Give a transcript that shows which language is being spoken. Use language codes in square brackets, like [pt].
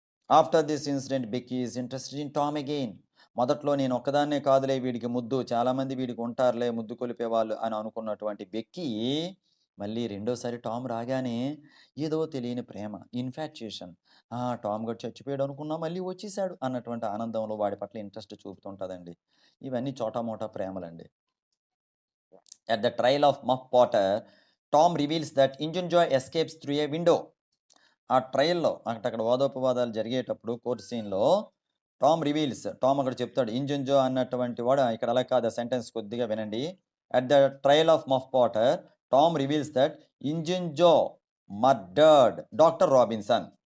[en] After this incident Becky is interested in Tom again. [te] మొదట్లో నేను ఒక్కదాన్నే కాదులే వీడికి ముద్దు, చాలామంది వీడికి ఉంటారులే ముద్దు కొలిపే వాళ్ళు అని అనుకున్నటువంటి బెక్కీ మళ్ళీ రెండోసారి టామ్ రాగానే ఏదో తెలియని ప్రేమ, ఇన్‌ఫాక్చుయేషన్. టామ్ గాడు చచ్చిపోయాడు అనుకున్నా మళ్ళీ వచ్చేసాడు అన్నటువంటి ఆనందంలో వాడి పట్ల ఇంట్రెస్ట్ చూపుతుంటదండి. ఇవన్నీ చోటా మోటా ప్రేమలండి. [en] At the trial of Muff Potter, Tom reveals that Injun Joy escapes through a window. [te] ఆ ట్రయల్‌లో అక్కడ వాదోపవాదాలు జరిగేటప్పుడు కోర్ట్ సీన్‌లో టామ్ అక్కడ చెప్తాడు. ఇంజన్ జో అన్నటువంటి వాడు ఇక్కడ అలా కాదు. ఆ సెంటెన్స్ కొద్దిగా వినండి. [en] At the trial of Muff Potter, Tom reveals that Injun Joe murdered doctor Robinson.